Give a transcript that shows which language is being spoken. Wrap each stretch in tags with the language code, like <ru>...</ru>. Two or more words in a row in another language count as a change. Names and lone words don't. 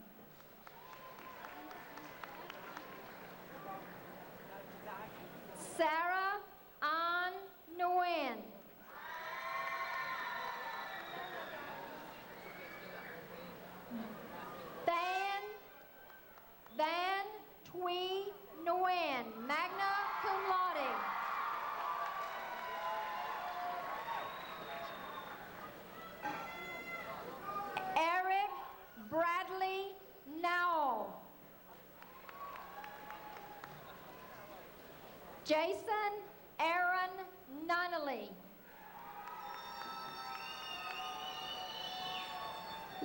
<en>Sarah An Nguyen. Van Twee Nguyen,</en> <la>magna cum laude.</la> <en>Eric Bradley Nowell. Jason Aaron Nunnally.</en>